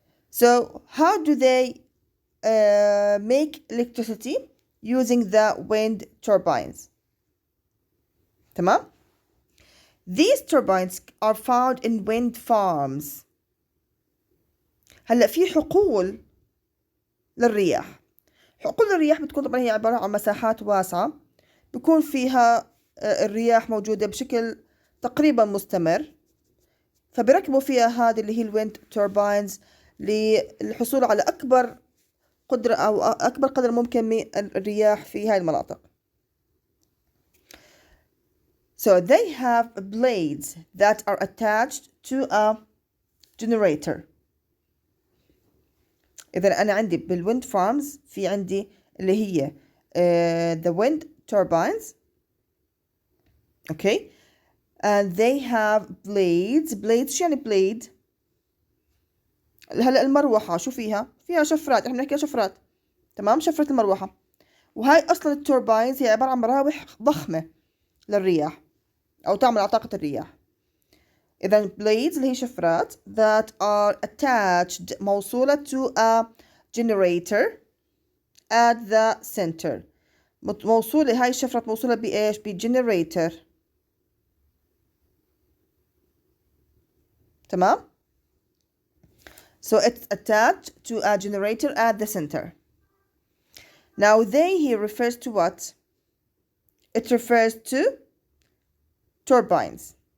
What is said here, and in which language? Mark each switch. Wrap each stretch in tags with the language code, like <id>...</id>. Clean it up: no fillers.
<en>So, how do they make electricity? Using the wind turbines.</en> <ar>تمام.</ar> <en>These turbines are found in wind farms.</en> <ar>هلا في حقول للرياح. حقول الرياح بتكون طبعا هي عبارة عن مساحات واسعة بيكون فيها الرياح موجودة بشكل تقريبا مستمر، فبركبوا فيها هذه اللي هي الويند تورباينز للحصول على أكبر قدرة أو أكبر قدر ممكن من الرياح في هاي المناطق.</ar> <en>So they have blades that are attached to a generator.</en> <ar>إذا أنا عندي بالwind farms في عندي اللي هي</ar> <en>the wind turbines. Okay. And they have blades.</en> <ar>Blades شو يعني blade؟ هلا المروحة شو فيها؟ فيها شفرات، احنا بنحكي شفرات. تمام، شفرة المروحة. وهاي أصلا التوربينز هي عبارة عن مراوح ضخمة للرياح أو تعمل على طاقة الرياح.</ar> <en>إذا blades</en> <ar>اللي هي شفرات</ar> <en>that are attached</en> <ar>موصولة</ar> <en>to a generator at the center.</en> <ar>موصولة، هاي الشفرات موصولة بإيش؟ بجنريتر. تمام؟</ar> <en>So it's attached to a generator at the center. Now they here refers to what? It refers to turbines.</en>